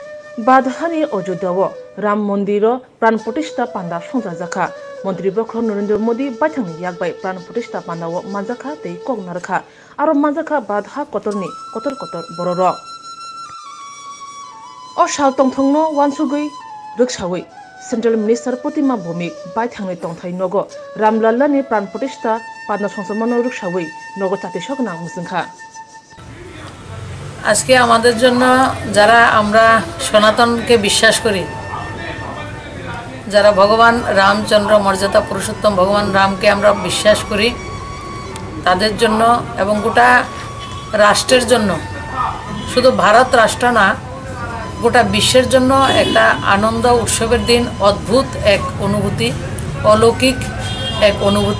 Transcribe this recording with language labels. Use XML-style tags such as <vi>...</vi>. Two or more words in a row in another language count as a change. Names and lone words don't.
<trp>বাদহানি অযোধ্যাও রাম মন্দির প্রাণ প্রতিষ্ঠা পান্ডা সংজাজাখা মন্ত্রী বক্র নরেন্দ্র মোদী বাইথাংনি ইয়াকবাই প্রাণ প্রতিষ্ঠা পান্ডাও মানজাখা tei koknarkha aro manjaka badha kotorni kotor bororo o shal tongthongno wansugui ruksawi</trp> <en>Central Minister</en> <trp>Protima Bhumik বাইথাংনি tongthai nogo Ramlallani প্রাণ প্রতিষ্ঠা পান্ডা সংসমানো রুকসাwi nogo জাতিসংঘ মুসিংখা।</trp> <bn>আজকে আমাদের জন্য যারা আমরা সনাতনকে বিশ্বাস করি, যারা ভগবান রামচন্দ্র মর্যাদা পুরুষোত্তম ভগবান রামকে আমরা বিশ্বাস করি, তাদের জন্য এবং গোটা রাষ্ট্রের জন্য, শুধু ভারত রাষ্ট্র না গোটা বিশ্বের জন্য একটা আনন্দ উৎসবের দিন, অদ্ভুত এক অনুভূতি, অলৌকিক এক অনুভূতি।</bn>